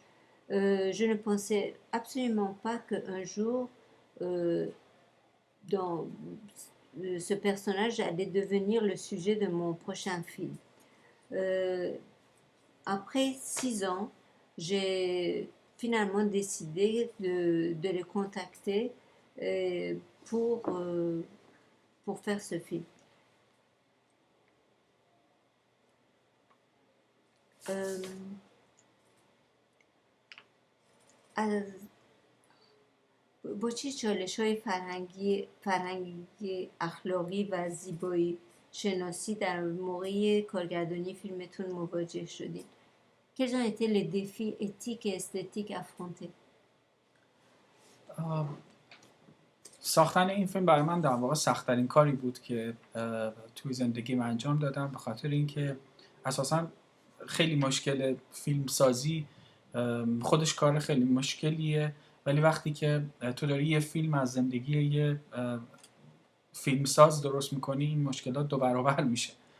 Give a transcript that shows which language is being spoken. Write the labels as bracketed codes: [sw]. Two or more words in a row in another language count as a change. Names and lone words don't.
[fr] Je ne pensais absolument pas qu'un jour, dans, ce personnage allait devenir le sujet de mon prochain film. Après 6 ans, j'ai finalement décidé de le contacter pour, pour faire ce film. [fa] با چه چالش‌های فرهنگی اخلاقی و زیبایی شناسی در موقع کارگردانی فیلمتون مواجه شدید؟ [fr] Quels ont été les défis éthiques et esthétiques affrontés? [fa] ساختن این فیلم برای من در واقع سخت‌ترین کاری بود که توی زندگیم انجام دادم، به خاطر اینکه اساساً خیلی مشکل فیلم سازی خودش کار خیلی مشکلیه، ولی وقتی که تو داری یه فیلم از زندگی یه فیلمساز درست میکنی، این مشکلات 2 برابر میشه.